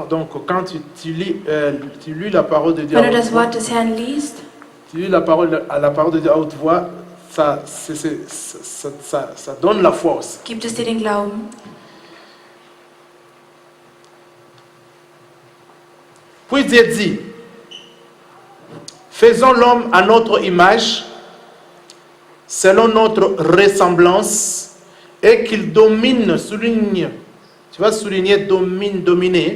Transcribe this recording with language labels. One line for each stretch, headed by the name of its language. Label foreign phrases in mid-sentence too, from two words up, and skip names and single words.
French: Donc quand tu lis la parole de Dieu à
German: Wenn du
French: haute
German: das
French: voix,
German: Wort des Herrn liest,
French: tu lis la parole de Dieu à haute voix, ça donne la foi aussi.
German: gibt es dir den Glauben.
French: Puis Dieu dit, faisons l'homme à notre image, selon notre ressemblance, et qu'il domine, souligne, tu vas souligner domine, dominer,